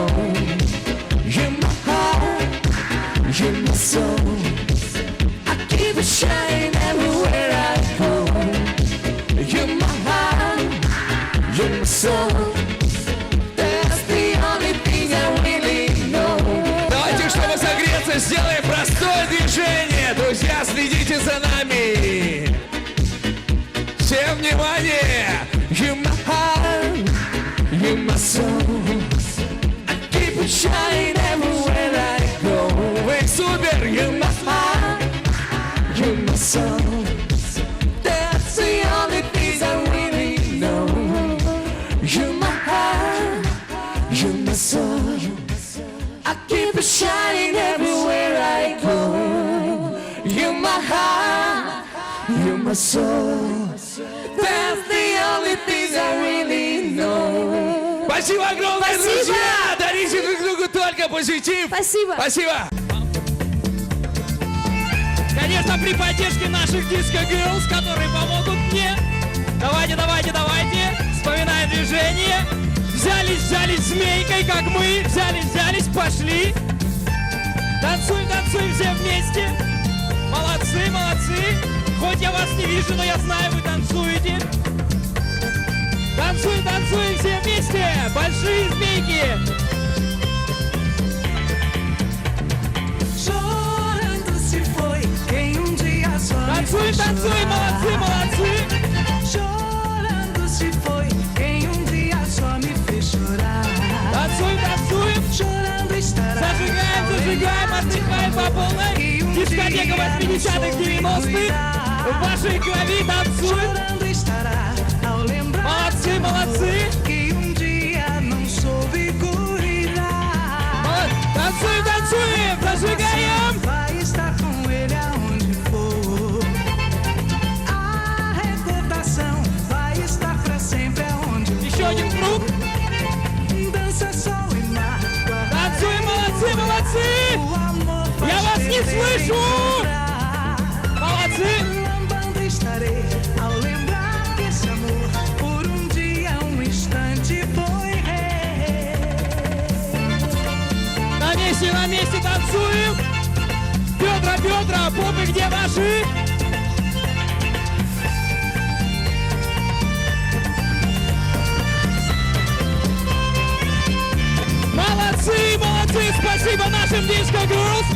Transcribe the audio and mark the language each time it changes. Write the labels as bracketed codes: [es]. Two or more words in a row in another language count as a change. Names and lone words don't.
[en] You're my heart, you're my soul. I keep it shining everywhere I go. You're my heart, you're my soul. That's the only thing I really know. [ru] Давайте, чтобы согреться, сделаем простое движение. Друзья, следите за нами. Всем внимание! [en] You're my heart, you're my soul. I keep it shining everywhere I go. [ru] Вы супер! [en] You're my heart, you're my soul. That's the only thing I really know. You're my heart, you're my soul. I keep it shining everywhere I go. You're my heart, you're my soul. That's the only thing I really know. [ru] Спасибо огромное, Спасибо. друзья! Дарите друг другу только позитив! Спасибо. Спасибо! Конечно, при поддержке наших Disco Girls, которые помогут мне. Давайте, давайте, давайте! Вспоминаем движение. Взялись, взялись змейкой, как мы. Взялись, взялись, пошли. Танцуем, танцуем все вместе. Молодцы, молодцы. Хоть я вас не вижу, но я знаю, вы танцуете. Танцуем, танцуем все вместе. Большие змейки. [pt] Chorando se foi quem dia só me [ru] Танцуем, [pt] fez [ru] танцуем, молодцы, [pt] chorar. [ru] молодцы. [pt] Chorando se foi quem dia só me fez chorar. [ru] Танцуем, танцуем. [pt] Chorando estará. [ru] Зажигаем, зажигаем, отдыхаем по полной. Дискотека 80-х, 90-х. В вашей крови танцуем. [pt] Chorando estará ao lembrar. [ru] Молодцы, молодцы. [pt] Que dia não soube cuidar. [ru] Танцуем, танцуем, зажигаем. [pt] Vai estar com ele aonde for. A recordação vai estar pra sempre aonde [ru] Еще один круг. [pt] Dança sol e mar. [ru] Танцуем, молодцы, молодцы. [pt] O amor faz [ru] Я вас не слышу. Молодцы. [pt] Lambando estarei ao lembrar que esse amor por dia, instante foi [ru] На месте танцуем. Бедра, бедра, попы где ваши? Молодцы, молодцы, спасибо нашим Disco Girls.